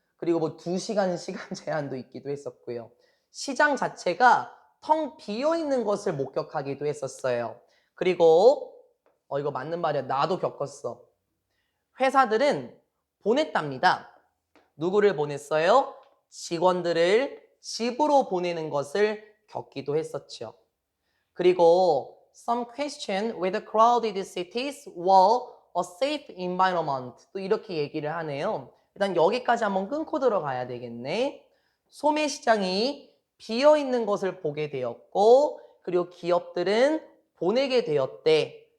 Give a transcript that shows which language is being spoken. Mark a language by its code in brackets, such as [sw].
[ko] 그리고 뭐 2시간 시간 제한도 있기도 했었고요. 시장 자체가 텅 비어있는 것을 목격하기도 했었어요. 그리고 이거 맞는 말이야. 나도 겪었어. 회사들은 보냈답니다. 누구를 보냈어요? 직원들을 집으로 보내는 것을 겪기도 했었죠. [en] 그리고 some question whether crowded cities were a safe environment [ko] 또 이렇게 얘기를 하네요. 일단 여기까지 한번 끊고 들어가야 되겠네. 소매시장이 비어있는 것을 보게 되었고 그리고 기업들은 보내게 되었대.